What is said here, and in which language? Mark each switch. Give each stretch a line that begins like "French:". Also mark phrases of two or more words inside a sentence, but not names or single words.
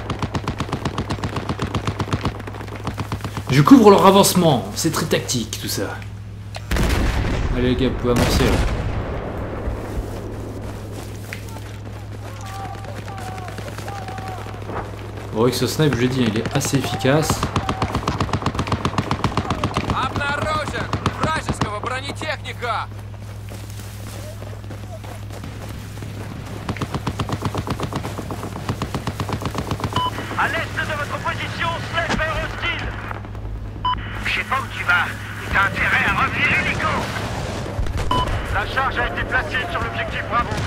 French: Je couvre leur avancement, c'est très tactique tout ça. Allez les gars, vous pouvez amorcer là. Vous voyez que ce snipe, je l'ai dit, il est assez efficace.
Russian: Обнаружен вражеского бронетехника.
French: À l'est de votre position, sniper hostile. Je sais pas où tu vas, mais t'as intérêt à revenir illico. La charge a été placée sur l'objectif Bravo.